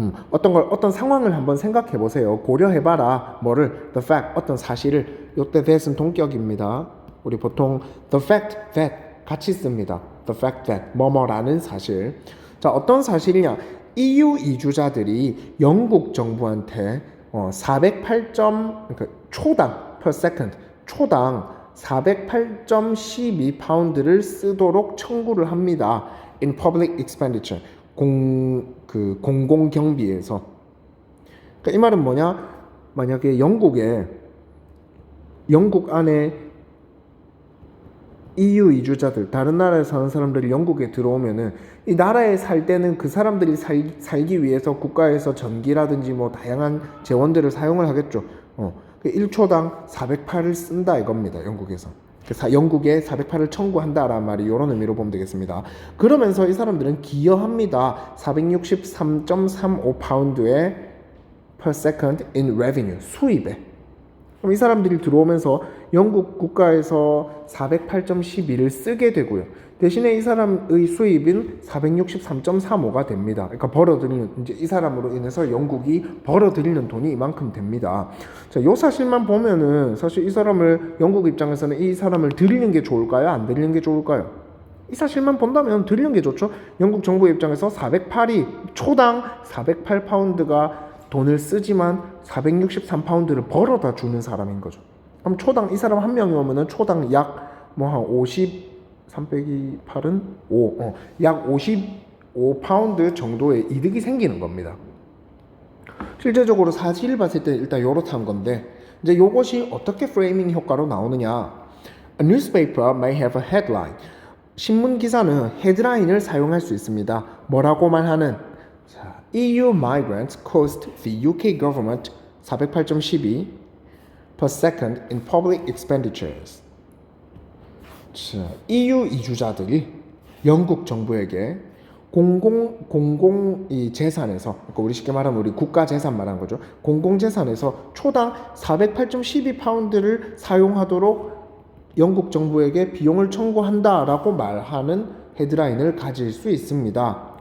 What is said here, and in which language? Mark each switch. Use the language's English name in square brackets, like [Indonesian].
[Korean] 어떤 상황을 한번 생각해 보세요. 고려해 봐라. 뭐를? [English] The fact. [Korean] 어떤 사실을. 요때 that은 동격입니다. 우리 보통 [English] the fact that [Korean] 같이 씁니다. [English] The fact that [Korean] 뭐뭐라는 사실. 자, 어떤 사실이냐? EU 이주자들이 영국 정부한테 408점 그러니까 초당 [English] per second [Korean] 초당 408.12파운드를 쓰도록 청구를 합니다. [English] In public expenditure. [Korean] 공공 경비에서. 그러니까 이 말은 뭐냐? 만약에 영국 안에 EU 이주자들, 다른 나라에 사는 사람들이 영국에 들어오면은 이 나라에 살 때는 그 사람들이 살기 위해서 국가에서 전기라든지 뭐 다양한 재원들을 사용을 하겠죠. 1초당 408을 쓴다 이겁니다. 영국에서. 영국에 408을 청구한다라는 말이 이런 의미로 보면 되겠습니다. 그러면서 이 사람들은 기여합니다. [English] 463.35 [Korean] 파운드의 [English] per second in revenue, [Korean] 수입에. 그럼 이 사람들이 들어오면서 영국 국가에서 408.12를 쓰게 되고요. 대신에 이 사람의 수입은 463.35가 됩니다. 그러니까 벌어들이는, 이제 이 사람으로 인해서 영국이 벌어들이는 돈이 이만큼 됩니다. 자, 요 사실만 보면은 사실 이 사람을, 영국 입장에서는 이 사람을 들이는 게 좋을까요? 안 들이는 게 좋을까요? 이 사실만 본다면 들이는 게 좋죠. 영국 정부 입장에서 408이 초당 408파운드가 돈을 쓰지만 463파운드를 벌어다 주는 사람인 거죠. 그럼 초당 이 사람 한 명이 오면은 초당 약 뭐 한 50, 3 빼기 8은 5, 약 55파운드 정도의 이득이 생기는 겁니다. 실제적으로 사실을 봤을 때 일단 요렇다는 건데, 이제 요것이 어떻게 프레이밍 효과로 나오느냐. [English] A newspaper may have a headline. [Korean] 신문 기사는 헤드라인을 사용할 수 있습니다. 뭐라고 말하는? [English] 자, EU migrants cost the UK government 408.12 per second in public expenditures. [Korean] 자, EU 이주자들이 영국 정부에게 공공 이 재산에서, 그러니까 우리 쉽게 말하면 우리 국가 재산 말하는 거죠. 공공 재산에서 초당 408.12파운드를 사용하도록 영국 정부에게 비용을 청구한다라고 말하는 헤드라인을 가질 수 있습니다.